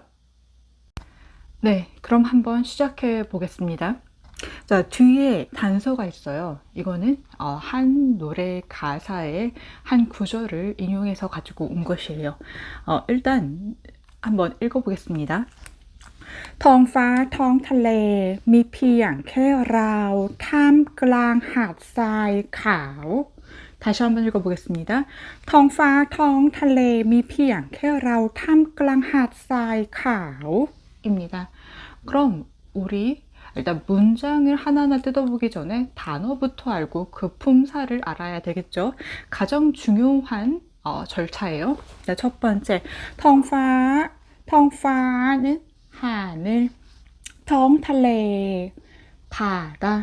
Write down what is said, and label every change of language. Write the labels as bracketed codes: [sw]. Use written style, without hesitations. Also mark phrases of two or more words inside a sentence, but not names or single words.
[ko] 네, 그럼 한번 시작해 보겠습니다. 자, 뒤에 단서가 있어요. 이거는 한 노래 가사의 한 구절을 인용해서 가지고 온 것이에요. 일단 한번 읽어보겠습니다. [th] ท้องฟ้าท้องทะเลมีเพียงแค่เราท่ามกลางหาดทรายขาว [ko] 다시 한번 읽어보겠습니다. [th] ท้องฟ้าท้องทะเลมีเพียงแค่เราท่ามกลางหาดทรายขาว 입니다. [ko] 그럼 우리 일단 문장을 하나하나 뜯어보기 전에 단어부터 알고 그 품사를 알아야 되겠죠. 가장 중요한 절차예요. 자, 첫 번째, 텅파, 텅파는 하늘, 텅탈레, 바다.